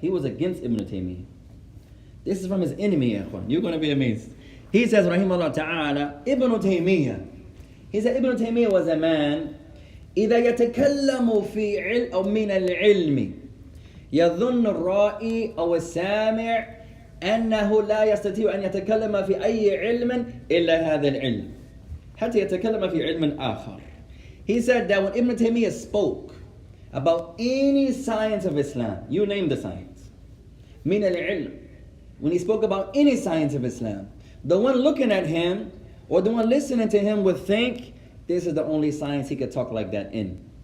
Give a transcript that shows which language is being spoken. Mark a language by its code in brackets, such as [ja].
[en] He was against Ibn Taymiyyah. This is from his enemy, يا إخوان. You're going to be amazed. He says, [ar] رحمه الله تعالى, [en] Ibn Taymiyyah. He said Ibn Taymiyyah was a man, [ar] إذا يتكلم في علم أو من العلم يظن الرائي أو السامع أنه لا يستطيع أن يتكلم في أي علم إلا هذا العلم حتى يتكلم في علم آخر. [en] He said that when Ibn Taymiyyah spoke about any science of Islam, you name the science, [ar] من العلم, [en] when he spoke about any science of Islam, the one looking at him or the one listening to him would think this is the only science he could talk like that in.